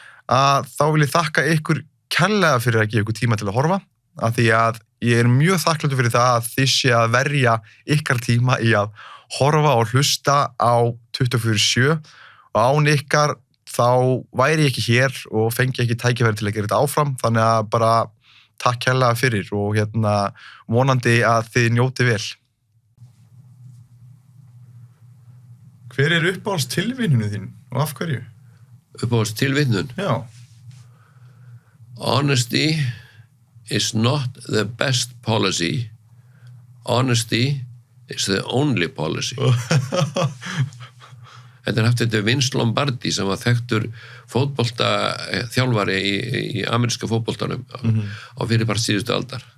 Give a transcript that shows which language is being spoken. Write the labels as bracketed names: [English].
[Icelandic] Þá vil ég þakka ykkur kærlega fyrir að gefa ykkur tíma til að horfa af því að ég er mjög þakklátur fyrir það að þið sé að verja ykkar tíma í að horfa og hlusta á 24/7 og án ykkar þá væri ég ekki hér og fengi ekki tækifæri til að gera þetta áfram, þannig að bara takk kærlega fyrir og vonandi að þið njóti vel. Hver er uppáhalds tilvinninu þín og af hverju? uppáhalds tilvitnun. Já. [English] Honesty is not the best policy. Honesty is the only policy. [Icelandic] Þetta haft þetta Vince Lombardi sem var þekktur fótbolta þjálfari í ameríska fótboltanum á fyrirpart síðustu aldar.